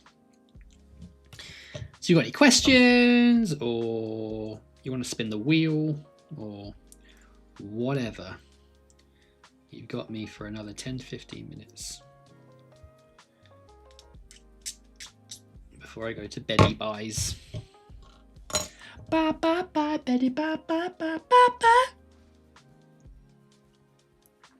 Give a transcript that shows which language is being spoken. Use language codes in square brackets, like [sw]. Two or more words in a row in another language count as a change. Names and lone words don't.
[en] So you got any questions, or you want to spin the wheel, or whatever, you've got me for another 10 to 15 minutes before I go to beddy buys. Ba ba ba beddy ba ba ba ba ba.